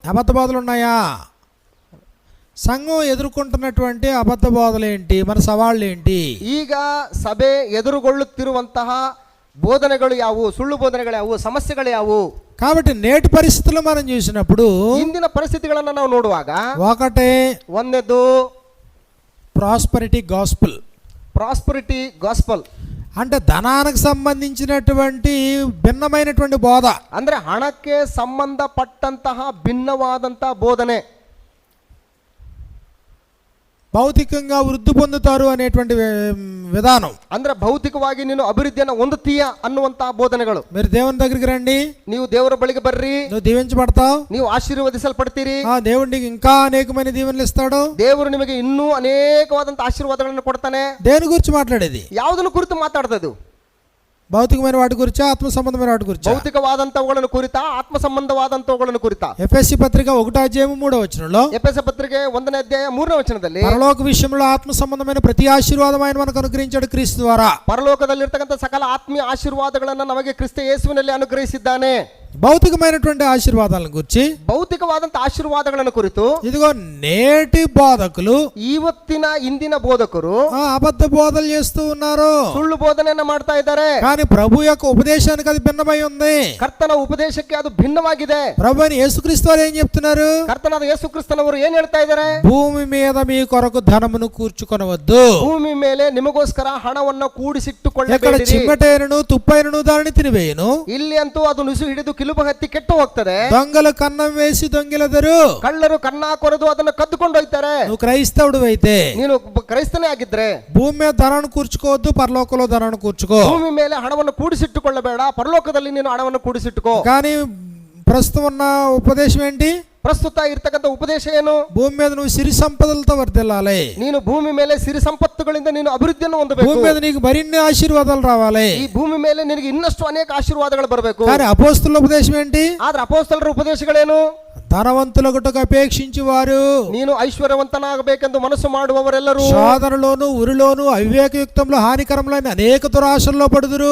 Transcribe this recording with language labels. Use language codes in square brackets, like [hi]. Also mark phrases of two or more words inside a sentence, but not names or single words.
[te] అబద్ధ బోధలు ఉన్నాయా? సంఘం ఎదుర్కొంటున్నటువంటి అబద్ధ బోధలు ఏంటి, మన సవాళ్ళు ఏంటి? [kn] ಈಗ ಸಭೆ ಎದುರುಗೊಳ್ಳುತ್ತಿರುವಂತಹ ಬೋಧನೆಗಳು ಯಾವುವು, ಸುಳ್ಳು ಬೋಧನೆಗಳು ಯಾವುವು, ಸಮಸ್ಯೆಗಳು ಯಾವುವು? [te] కాబట్టి నేటి పరిస్థితుల్లో మనం చూసినప్పుడు [kn] ಇಂದಿನ ಪರಿಸ್ಥಿತಿಗಳನ್ನು ನಾವು ನೋಡುವಾಗ [te] ఒకటే, [kn] ಒಂದನೇದು [en] Prosperity Gospel. Prosperity Gospel [te] అంటే ధనానికి సంబంధించినటువంటి భిన్నమైనటువంటి బోధ, [kn] ಅಂದ್ರೆ ಹಣಕ್ಕೆ ಸಂಬಂಧಪಟ್ಟಂತಹ ಭಿನ್ನವಾದಂತಹ ಬೋಧನೆ. [te] భౌతికంగా వృద్ధి పొందుతారు అనేటువంటి విధానం, [kn] ಅಂದ್ರೆ ಭೌತಿಕವಾಗಿ ನೀನು ಅಭಿವೃದ್ಧಿಯನ್ನು ಹೊಂದುತ್ತೀಯ ಅನ್ನುವಂತಹ ಬೋಧನೆಗಳು. [te] మీరు దేవుని దగ్గరికి రండి, [kn] ನೀವು ದೇವರ ಬಳಿಗೆ ಬರ್ರಿ, [te] నువ్వు దీవించబడతావు, [kn] ನೀವು ಆಶೀರ್ವದಿಸಲ್ಪಡ್ತೀರಿ, [te] దేవుడు నీకు ఇంకా అనేకమైన దీవెనలు ఇస్తాడు, [kn] ದೇವರು ನಿಮಗೆ ಇನ್ನೂ ಅನೇಕವಾದಂತಹ ಆಶೀರ್ವಾದಗಳನ್ನು ಕೊಡ್ತಾನೆ. [te] దేని గురించి మాట్లాడేది? [kn] ಯಾವುದನ್ನು ಕುರಿತು ಮಾತಾಡ್ತದ್ದು? [te] భౌతికమైన వాటి గురించి, ఆత్మ సంబంధమైన వాటి గురించి. [kn] ಭೌತಿಕವಾದಂತವುಗಳನ್ನು ಕುರಿತ, ಆತ್ಮ ಸಂಬಂಧವಾದಂತವುಗಳನ್ನು ಕುರಿತ. [te] ఎఫెసీ పత్రిక 1:3 [kn] ಎಫೆಸ ಪತ್ರಿಕೆ 1:3 [te] పరలోక విషయంలో ఆత్మ సంబంధమైన ప్రతి ఆశీర్వాదం ఆయన మనకు అనుగ్రహించాడు క్రీస్తు ద్వారా. [kn] ಪರಲೋಕದಲ್ಲಿರ್ತಕ್ಕಂಥ ಸಕಲ ಆತ್ಮೀಯ ಆಶೀರ್ವಾದಗಳನ್ನು ನಮಗೆ ಕ್ರಿಸ್ತ ಯೇಸುವಿನಲ್ಲಿ ಅನುಗ್ರಹಿಸಿದ್ದಾನೆ. [te] భౌతికమైనటువంటి ఆశీర్వాదాలను గురించి, [kn] ಭೌತಿಕವಾದಂತಹ ಆಶೀರ್ವಾದಗಳನ್ನು ಕುರಿತು [te] ఇదిగో నేటి బోధకులు, [kn] ಇವತ್ತಿನ ಇಂದಿನ ಬೋಧಕರು [te] అబద్ధ బోధలు చేస్తూ ఉన్నారు, [kn] ಸುಳ್ಳು ಬೋಧನೆಯನ್ನ ಮಾಡ್ತಾ ಇದ್ದಾರೆ. [te] కానీ ప్రభు యొక్క ఉపదేశానికి అది భిన్నమై ఉంది. [kn] ಕರ್ತನ ಉಪದೇಶಕ್ಕೆ ಅದು ಭಿನ್ನವಾಗಿದೆ. [te] ప్రభు అని యేసుక్రీస్తు వారు ఏం చెప్తున్నారు? [kn] ಕರ್ತನಾದ ಯೇಸು ಕ್ರಿಸ್ತನವರು ಏನ್ ಹೇಳ್ತಾ ಇದ್ದಾರೆ? [te] భూమి మీద మీ కొరకు ధనమును కూర్చుకొనవద్దు, [kn] ಭೂಮಿ ಮೇಲೆ ನಿಮಗೋಸ್ಕರ ಹಣವನ್ನು [te] ఎక్కడ [kn] ಕೂಡಿಸಿಟ್ಟುಕೊಳ್ಳಬೇಡಿರಿ. [te] చిమ్మటైనను తుప్పైనను దానిని తినివేయును, [kn] ಇಲ್ಲಿ ಅಂತೂ ಅದು ನುಸು ಹಿಡಿದು ಕಿಲುಬ ಹತ್ತಿ ಕೆಟ್ಟು ಹೋಗ್ತದೆ. [te] దొంగలు కన్నం వేసి దొంగిలెదరు, [kn] ಕಳ್ಳರು ಕನ್ನ ಕೊರೆದು ಅದನ್ನು ಕದ್ದುಕೊಂಡು ಹೋಗ್ತಾರೆ. [te] నువ్వు క్రైస్తవుడు అయితే [kn] ನೀನು ಕ್ರೈಸ್ತನೇ ಆಗಿದ್ರೆ [te] భూమి మీద ధనాన్ని కూర్చుకోవద్దు, పరలోకంలో ధనాన్ని కూర్చుకో. [kn] ಭೂಮಿ ಮೇಲೆ ಹಣವನ್ನು ಕೂಡಿಸಿಟ್ಟುಕೊಳ್ಳಬೇಡ, ಪರಲೋಕದಲ್ಲಿ ನೀನು ಹಣವನ್ನು ಕೂಡಿಸಿಟ್ಟುಕೋ. [te] కానీ ప్రస్తుతం ఉన్న ఉపదేశం ఏంటి? [kn] ಪ್ರಸ್ತುತ ಇರ್ತಕ್ಕಂಥ ಉಪದೇಶ ಏನು? [te] భూమి మీద నువ్వు సిరి సంపదలతో వర్ధిల్లాలి, [kn] ನೀನು ಭೂಮಿ ಮೇಲೆ ಸಿರಿ ಸಂಪತ್ತುಗಳಿಂದ ನೀನು ಅಭಿವೃದ್ಧಿಯನ್ನು [te] భూమి [kn] ಹೊಂದಬೇಕು. [te] మీద నీకు మరిన్ని ఆశీర్వాదాలు రావాలి. [kn] ಈ ಭೂಮಿ ಮೇಲೆ ನಿನಗೆ ಇನ್ನಷ್ಟು ಅನೇಕ ಆಶೀರ್ವಾದಗಳು ಬರಬೇಕು. [te] కానీ అపోస్తుల ఉపదేశం ఏంటి? [kn] ಆದ್ರೆ ಅಪೊಸ್ತಲರ ಉಪದೇಶಗಳೇನು? [te] ధనవంతులగుటకు అపేక్షించి వారు, [kn] ನೀನು ಐಶ್ವರ್ಯವಂತನಾಗಬೇಕೆಂದು ಮನಸ್ಸು ಮಾಡುವವರೆಲ್ಲರೂ [te] శోధనలోను ఉరిలోను అవివేకయుక్తంలో హానికరములైన అనేక దురాశల్లో పడుదురు.